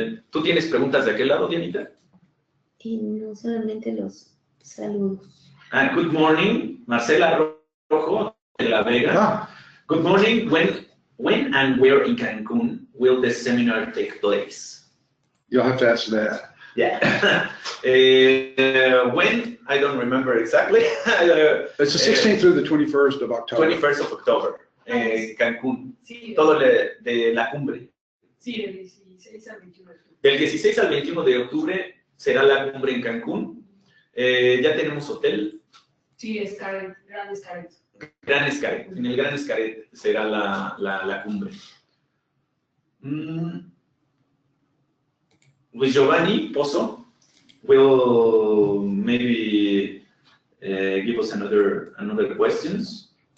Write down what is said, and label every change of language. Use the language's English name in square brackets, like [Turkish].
[Spanish] ¿Tú tienes preguntas de aquel lado, Dianita? Y no solamente los saludos. [English] Good morning, Marcela Rojo de La Vega. Good morning. When and where in Cancun will the seminar take place? You'll have to answer that. Yeah. When? I don't remember exactly. It's the 16th through the 21st of October. 21st of October, [Spanish] Cancún. Sí. Todo de la cumbre. Sí, del 16 al 21 de octubre. Del 16 al 21 de octubre será la cumbre en Cancún. Ya tenemos hotel. Sí, Gran Escaret. Gran Escaret. En el Gran Escaret será la cumbre. [English] With Giovanni Pozo will maybe give us another questions.